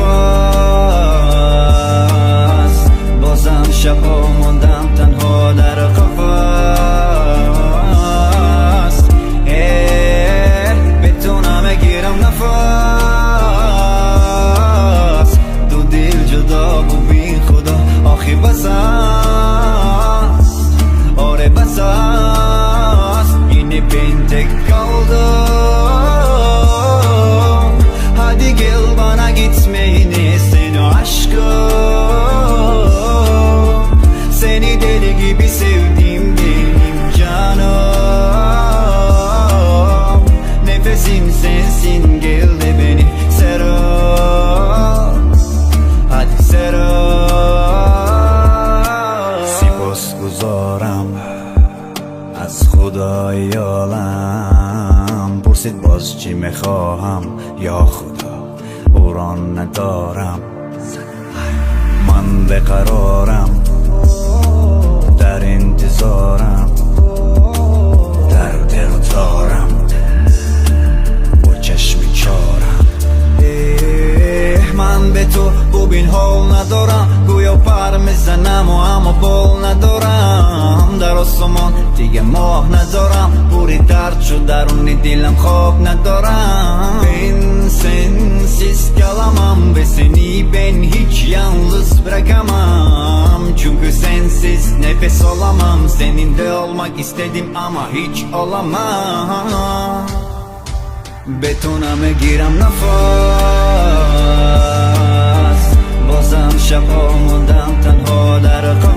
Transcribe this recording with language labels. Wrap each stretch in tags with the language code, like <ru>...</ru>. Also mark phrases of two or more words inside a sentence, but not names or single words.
<fa>نفس بازم شبها موندم تنها در قفس بتونم بگیرم نفس دو دل جدا و بی خدا آخی بس است آره بس است</fa> <tr>yine ben tek kaldım hadi gel bana gitmeyini seni aşkım seni deli gibi sevdim benim canım nefesim sensin gel de beni sarıl hadi sarıl</tr> <fa>سپاسگزارم از خدای عالم پرسید باز چی میخواهم یا خدا او را ندارم من بقرارم در انتظارم در دل دارم با چشم چارم من به تو ببین حال ندارم گویا پر میزنم و اما بال ندارم در آسمان دیگه ماه ندارم پوری درد شد درونی دلم خواب ندارم</fa> <tr>ben sensiz kalamam ve seni ben hiç yalnız bırakamam çünkü sensiz nefes alamam seninle olmak istedim ama hiç olamam</tr> <fa>بتونم بگیرم نفس بازم شبها موندم تنها در</fa>